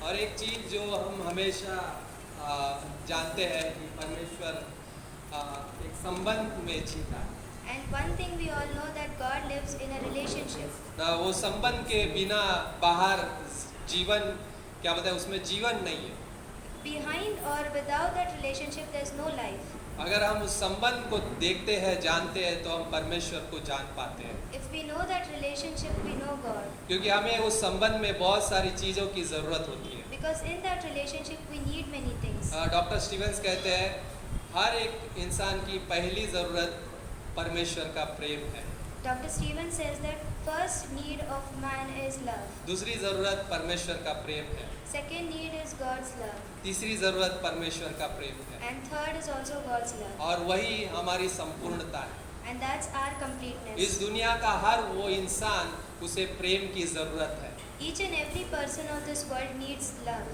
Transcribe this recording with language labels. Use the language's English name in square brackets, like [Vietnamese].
[Hindi] और एक चीज़ जो हम हमेशा जानते हैं कि परमेश्वर एक संबंध में जीता है। [English] And one thing we all know that God lives in a relationship. [Hindi] वो संबंध के बिना बाहर जीवन क्या बताए उसमें जीवन नहीं है। [English] Behind or without that relationship, there's no life. [Hindi] अगर हम उस संबंध को देखते हैं जानते हैं तो हम परमेश्वर को जान पाते हैं [English] If we know that relationship, we know God. [Hindi] क्योंकि हमें उस संबंध में बहुत सारी चीज़ों की ज़रूरत होती है। [English] Because in that relationship, we need many things. [Hindi] Doctor Stevens कहते हैं हर एक इंसान की पहली ज़रूरत परमेश्वर का प्रेम है। [English] Dr. Stevens says that first need of man is love. [Hindi] दूसरी ज़रूरत परमेश्वर का प्रेम है। [English] Second need is God's love. [Hindi] तीसरी ज़रूरत परमेश्वर का प्रेम है। [English] And third is also God's love. [Hindi] और वही हमारी संपूर्णता है। [English] And that's our completeness. [Hindi] इस दुनिया का हर वो इंसान उसे प्रेम की ज़रूरत है। [English] Each and every person of this world needs love.